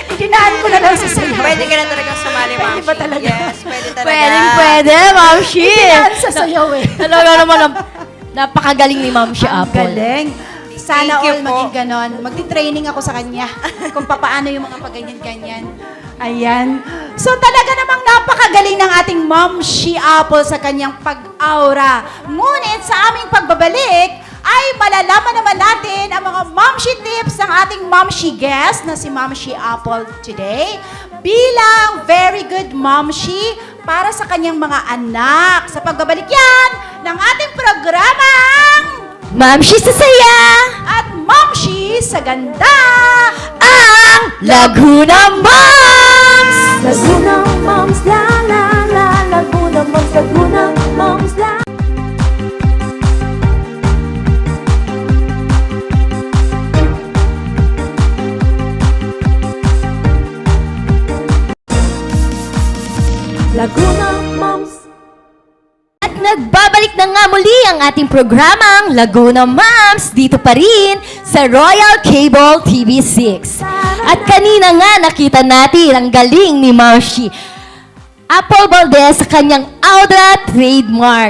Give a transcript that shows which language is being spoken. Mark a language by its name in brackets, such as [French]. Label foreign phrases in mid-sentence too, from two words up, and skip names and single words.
[Filipino] Hinaan ko na lang sa sayo. Pwede ka na talaga sumali, Ma'am Pwede ba Shi. talaga? Yes, pwede talaga. Pwede, Ma'am Shi. Hinaan sa sayo eh. Talaga naman, napakagaling ni Ma'am Shi Ang Apple. galing. Sana [English] Thank you all [Filipino] po. maging ganon. Magti-training ako sa kanya kung paano yung mga paganyan-ganyan. Ayan. So talaga namang napakagaling ng ating Ma'am Shi Apple sa kanyang pag-aura. Ngunit sa aming pagbabalik, ay malalaman naman natin ang mga Ma'am Shi tips ng ating Ma'am Shi guest na si Ma'am Shi Apple today bilang [English] very good [Filipino] Ma'am Shi para sa kanyang mga anak. Sa pagbabalik yan ng ating programang Ma'am Shi sa saya, at Ma'am Shi sa ganda. ang Laguna Moms! Laguna Moms, la la la. Laguna Moms, Laguna Moms, la. Laguna Moms. At nagbabalik na nga muli ang ating programang Laguna Moms dito pa rin sa Royal Cable TV6. At kanina nga nakita natin ang galing ni Ma'am Shi Apple Valdez sa kanyang Audra trademark.